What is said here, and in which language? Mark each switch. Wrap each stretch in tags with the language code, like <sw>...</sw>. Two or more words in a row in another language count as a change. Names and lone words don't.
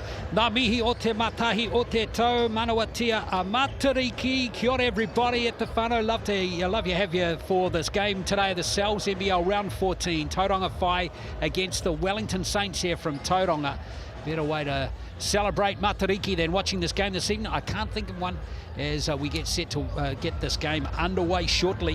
<mi>Nā mihi o te matahi o te tau, manawatia a matariki. Kia ora</mi> <en>everybody at the whānau. Love you have you for this game today. The Cells NBL round 14. Tauranga Whai against the Wellington Saints here from Tauranga. Better way to celebrate matariki than watching this game this evening. I can't think of one as we get set to get this game underway shortly.</en>